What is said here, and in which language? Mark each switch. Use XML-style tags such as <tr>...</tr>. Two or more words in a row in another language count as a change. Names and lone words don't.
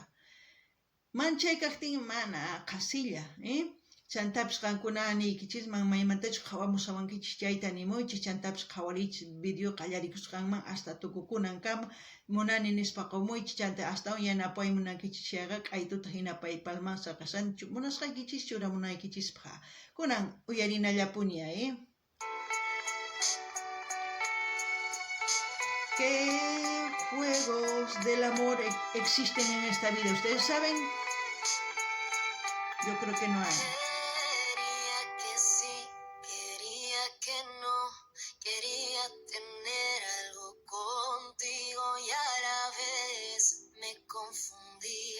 <qu>Manchay kaqtin mana qasilla, chantapis qankuna niykichisman maymantachu qawamusawankichis chayta nimuychis chantapis qawariychis video qallarikusqanman hasta tukukunan kama munani nispa qumuychis chanta astawan yanapay munankichis chayqa q'aytuta hina PayPalman saqasanichu munasqaykichis churamunaykichisqa kunan uyarinallapuña.</qu> <es>¿Qué juegos del amor existen en esta vida? ¿Ustedes saben? Yo creo que no hay. Quería que sí, quería que no, quería tener algo contigo y a la vez me confundía.</es>